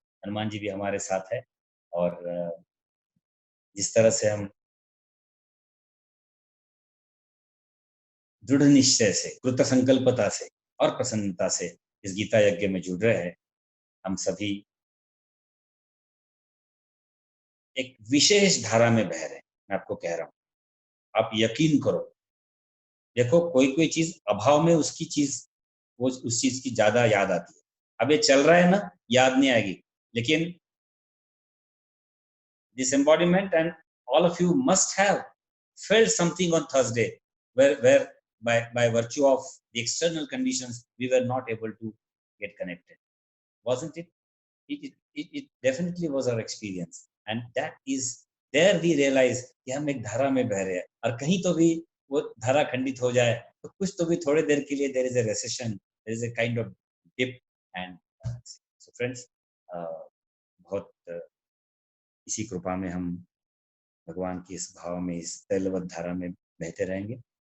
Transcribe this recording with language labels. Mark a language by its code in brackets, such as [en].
[hi] हनुमान जी भी हमारे साथ है, और जिस तरह से हम दृढ़ निश्चय से, कृत संकल्पता से और प्रसन्नता से इस गीता यज्ञ में जुड़ रहे हैं, हम सभी एक विशेष धारा में बह रहे हैं। मैं आपको कह रहा हूँ, आप यकीन करो। देखो, कोई कोई चीज अभाव में उसकी चीज, वो उस चीज की ज्यादा याद आती है। अब ये चल रहा है ना, याद नहीं आएगी, लेकिन [en] this embodiment, and all of you must have felt something on Thursday, where by virtue of the external conditions we were not able to get connected, wasn't it? It definitely was our experience, and that is there we realize [hi] कि हम एक धारा में बह रहे हैं, और कहीं तो भी वो धारा खंडित हो जाए तो कुछ तो भी थोड़े देर के लिए [en] there is a recession, there is a kind of dip, and so friends, [hi] बहुत इसी कृपा में हम भगवान की इस भाव में, इस तैलवत धारा में बहते रहेंगे।